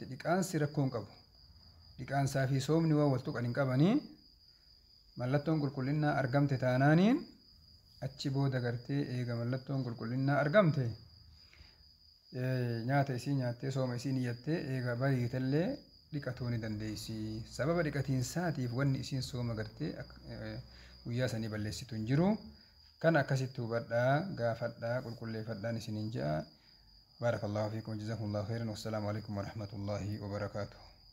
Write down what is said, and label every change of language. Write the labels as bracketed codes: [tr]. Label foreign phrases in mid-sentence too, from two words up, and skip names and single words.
[om] Dhiqaansi rakkoo hin qabu. Dhiqaansaa fi soomni waan wal tuqan hin qabanii mallattoon qulqullinnaa argamte taanaaniin achi booda gartee eega mallattoon qulqullinnaa argamte nyaata isii nyaattee sooma isii niyyattee eega bariitillee dhiqatuu ni dandeessi. Sababa dhiqatiinsaatiif wanni isiin sooma gartee guyyaa sanii balleessitu hin jiru. Kan akkasitti hubadhaa gaafadhaa qulqulleeffadhaan isiniin ja'a. [ar] بارك الله فيكم وجزاكم الله خيرا والسلام عليكم ورحمة الله وبركاته.